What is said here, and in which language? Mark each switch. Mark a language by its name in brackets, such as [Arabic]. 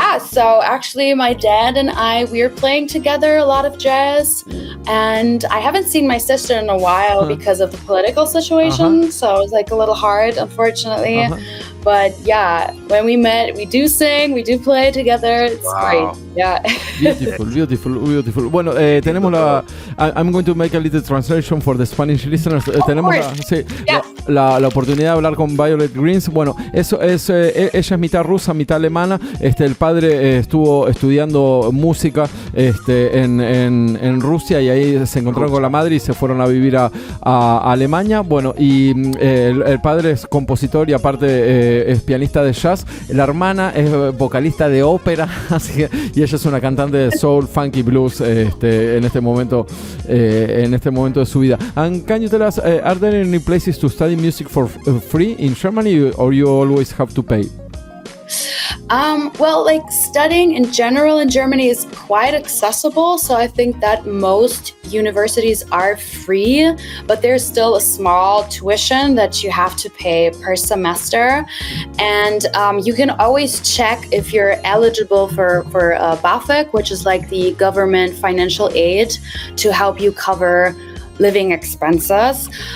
[English] So actually my dad and we're playing together a lot of jazz, and I haven't seen my sister in a while because of the political situation, so it was like a little hard, unfortunately. But yeah, when we met, we do sing, we do play together. It's great. Yeah. Beautiful. [Spanish] Bueno, tenemos [English] I'm going to make a little translation for the Spanish listeners. [Spanish] Tenemos la oportunidad de hablar con Violet GREENZ. Bueno, ella es mitad rusa, mitad alemana. El padre estuvo estudiando música en Rusia, y ahí se encontraron con la madre y se fueron a vivir a Alemania. Bueno, y el padre es compositor y aparte es pianista de jazz. La hermana es vocalista de ópera, y ella es una cantante de soul, funky, blues en este momento de su vida. [English] And can you tell us, are there any places to study music for free in Germany, or you always have to pay? Well, like studying in general in Germany is quite accessible, so I think that most universities are free, but there's still a small tuition that you have to pay per semester, and you can always check if you're eligible for BAföG, which is like the government financial aid to help you cover living expenses.